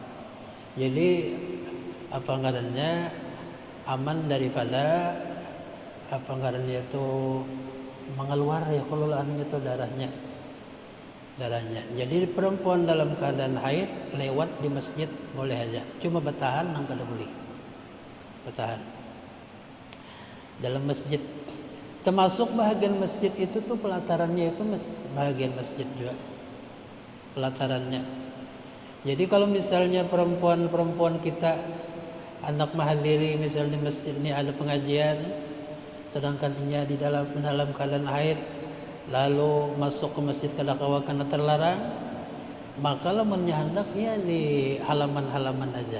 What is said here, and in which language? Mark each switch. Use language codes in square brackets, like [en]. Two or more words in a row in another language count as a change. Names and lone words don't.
[bjn] Jadi apa ngarannya aman daripada apa ngarannya itu mengeluar ya kalau anunya itu darahnya. Jadi perempuan dalam keadaan haid lewat di masjid boleh aja, cuma bertahan nang kada boleh. Bertahan dalam masjid, termasuk bahagian masjid itu tuh pelatarannya itu bahagian masjid juga pelatarannya. Jadi kalau misalnya perempuan kita anak mahadiri misalnya masjid ini ada pengajian, sedangkan ia di dalam keadaan haid lalu masuk ke masjid kadakawa karena terlarang, maka lamunnya hendak ia di halaman-halaman aja.